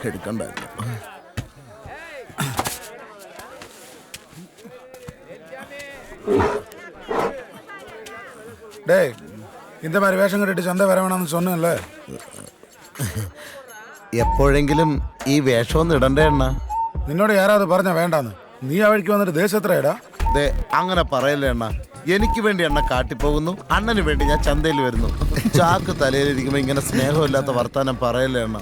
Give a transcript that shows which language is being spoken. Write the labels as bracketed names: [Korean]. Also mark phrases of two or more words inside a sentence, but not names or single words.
[Malayalam] മറക്കണ്ടായിരുന്നു. [Tamil] டேய் இந்த மாதிரி வேஷம் கட்டிட்டு சந்தை வர வேணாம்னு சொன்னேன்ல. [Malayalam] എപ്പോഴെങ്കിലും ഈ വേഷമൊന്നും ഇടണ്ടേ അണ്ണ? നിന്നോട് യാരാவது പറഞ്ഞ വേണ്ടാന്ന്? നീ ആ വഴിക്ക് വന്നിട്ട് ദേശത്രയടാ. ദേ അങ്ങനെ പറയല്ലേ അണ്ണ. എനിക്ക് വേണ്ടി അണ്ണ കാട്ടിപ്പോകുന്നു, അണ്ണന് വേണ്ടി ഞാൻ ചന്തയിൽ വരുന്നു. ചാക്ക് തലയിലിരിക്കുമ്പോ ഇങ്ങനെ സ്നേഹമില്ലാത്ത വർത്താനം പറയല്ലേ അണ്ണ.